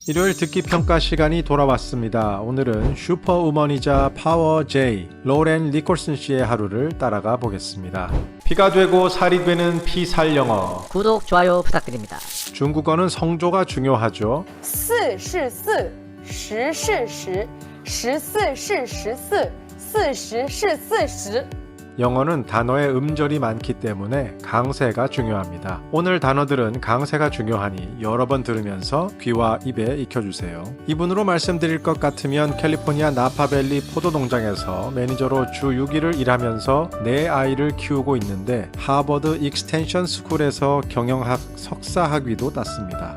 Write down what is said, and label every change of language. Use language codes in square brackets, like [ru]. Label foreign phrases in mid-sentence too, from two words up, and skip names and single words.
[ko] 일요일 듣기 평가 시간이 돌아왔습니다. 오늘은 슈퍼우먼이자 파워 J 로렌 니콜슨 씨의 하루를 따라가 보겠습니다. 피가 되고 살이 되는 피살 영어. 구독, 좋아요 부탁드립니다. 중국어는 성조가 중요하죠. [zh] 四是四，十是十，十四是十四，四十是四十。 [ko] 영어는 단어의 음절이 많기 때문에 강세가 중요합니다. 오늘 단어들은 강세가 중요하니 여러 번 들으면서 귀와 입에 익혀주세요. 이분으로 말씀드릴 것 같으면 캘리포니아 나파밸리 포도농장에서 매니저로 주 6일을 일하면서 4아이를 키우고 있는데 하버드 익스텐션 스쿨에서 경영학 석사 학위도 땄습니다.